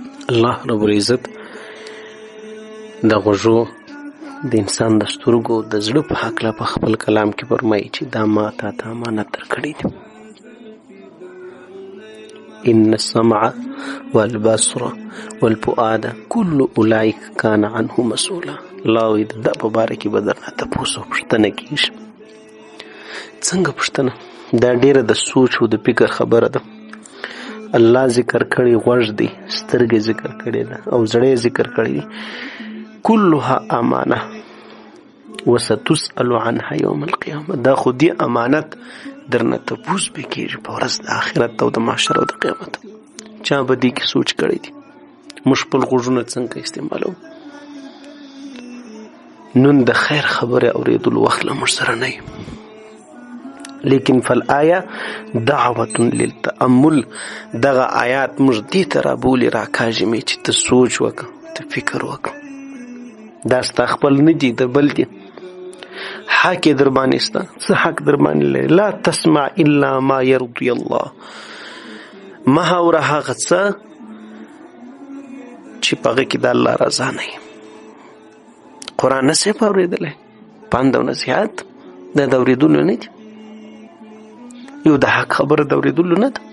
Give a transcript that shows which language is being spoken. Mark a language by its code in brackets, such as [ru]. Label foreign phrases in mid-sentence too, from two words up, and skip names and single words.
[ps] الله [ar] رب العزت [ps] د غوږو د انسان د سترګو د زړه په هکله په خپل کلام کې فرمایي چې دا ما تا ته امانت درکړي دي. [ar] ان السمع والبصر والفؤاد كل اولئک کان عنه مسؤولا. [ps] الله وایي د ده په باره کې به درنه تپوس او پوښتنه کېږي. څنګه پوښتنه؟ دا ډېره د سوچ او د فکر خبره ده. الله ذکر کړي غوږ دی، سترګې ذکر کړي ده او زړه ذکر کړي دي. [ar] كلها امانه وستسأل عنها يوم القيامه. [ps] دا خو دې امانت درنه تپوس به کېږي په ورځ د آخرت او د محشر او د قیامت. چا به دې کې سوچ کړی دی؟ موږ خپل غوږونه څنګه استعمالوو؟ نن د خیر خبره اورېدلو وخت له موږ سره نه وي، لیکن [ar] فالآیه دعوة للتأمل. [ps] دغه آیات موږ دې ته رابولي راکاږمې چې ته سوچ وکړه، ته فکر وکړه. دا ستا خپل نه دي، د بل دي. حق یې در باندې سته، څه حق در باندې لري؟ [ar] لا تسمع الا ما يرضي الله. [ps] مه اوره هغه څه چې په هغه کې د الله رضا نه وي. قرآن نه سې په اورېدلی، پند او نصیحت دا د اورېدلو نه دي. یو د حق خبره د اورېدلو نه ده.